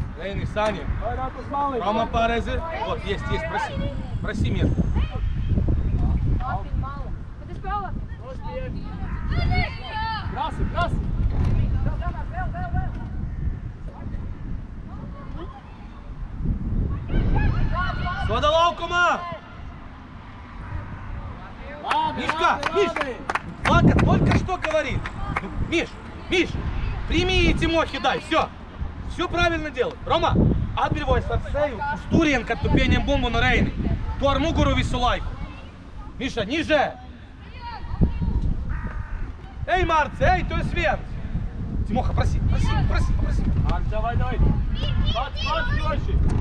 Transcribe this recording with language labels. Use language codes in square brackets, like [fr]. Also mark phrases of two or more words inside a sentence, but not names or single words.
[lv] Reini, Saņa. Vairāk uz maliņu. [ru] Рома Парези. Вот, есть, проси. Проси мир. [lv] Krasi. Soda laukumā! [ru] Мишка, Миш! Лака только что говорит. Ну, Миш! Прими и Тимохи дай, все правильно делай. Рома, [lv] atbrīvojas ar seju uz turien, kad tu pieņem bumbu no Reini. Tu ar muguru visu laiku. Miša, nižē! Ej, Marci, ej, tu esi viens! [ru] Timoha, проси. [lv] Marci, davai, Pats droši!